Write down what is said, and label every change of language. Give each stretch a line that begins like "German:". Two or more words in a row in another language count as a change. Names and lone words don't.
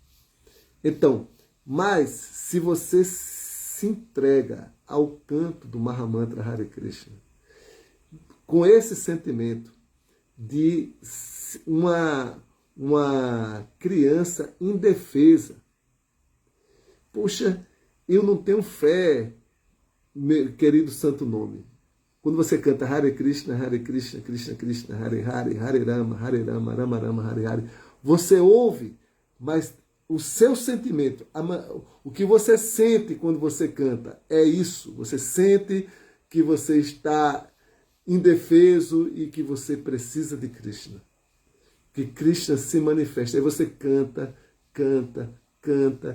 Portuguese: Então, mas se você se entrega ao canto do Mahamantra Hare Krishna, com esse sentimento de uma criança indefesa. Puxa, eu não tenho fé, meu querido santo nome. Quando você canta
Sanskrit: Hare Krishna, Krishna Krishna, Hare Hare, Hare Rama, Rama Rama, Hare Hare,
Portuguese: você ouve, mas o seu sentimento, o que você sente quando você canta, é isso. Você sente que você está indefeso e que você precisa de Krishna. Que Krishna se manifesta. Aí você canta, canta, canta.